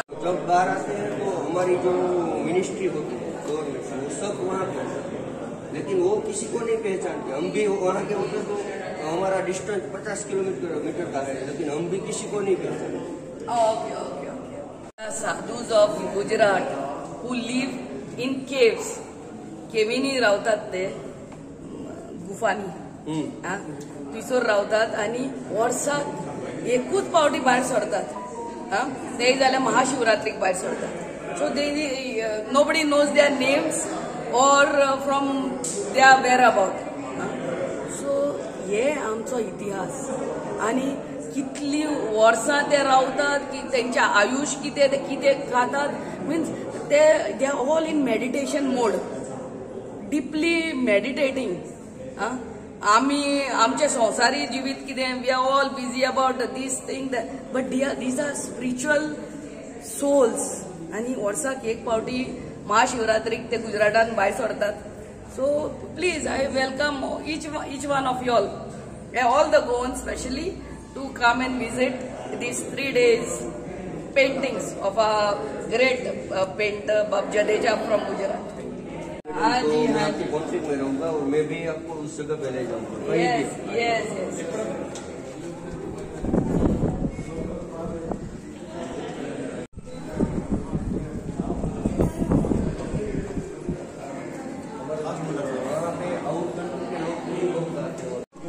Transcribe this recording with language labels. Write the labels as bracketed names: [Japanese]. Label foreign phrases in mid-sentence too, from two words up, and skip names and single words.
[Hindi] जब बाहर आते हैं तो हमारी जो मिनिस्ट्री होती है गवर्नमेंट से, वो सब वहाँ पे, लेकिन वो किसी को नहीं पहचानते। हम भी वहाँ के होते तो हमारा डिस्टेंस 50 किलोमीटर का है, लेकिन हम भी किसी को नहीं पहचानते। [English] OK OK OK. Sadhus of Gujarat who live in caves, [Konkani] केविनी रावतात ते गुफांनी थंयसर रावतात आनी वर्साक एकूच पावटी भायर सरतात, ते जाल्यार महाशिवरात्रीक भायर सरतात। [English] So they nobody knows their names or from their whereabout. [Konkani] सो हे आमचो इतिहास आनी कितली वर्सां ते रावतात, की तेंचे आयुश कितें, ते कितें खातात, [English] Means they are all in meditation mode, deeply meditating. [Konkani] आम्ही आमचे संवसारी जिवीत कितें, [English] we are all busy about this thing, but these are spiritual souls. [Konkani] आनी वर्साक एक पावटी महाशिवरात्रीक ते गुजरातान भायर सरतात। [English] So please, I welcome each one of you all the Goans especially, to come and visit these 3 days paintings of a great painter Bab Jadeja from Gujarat. [Hindi] हाँ तो जी मैं हाँ आपकी जी, कॉन्टेक्ट में रहूँगा और मैं भी आपको उस जगह पे ले जाऊँगा। [English] yes yes yes. [Hindi] वहाँ पे [English] out country [Hindi] के लोग भी बहुत आते हैं।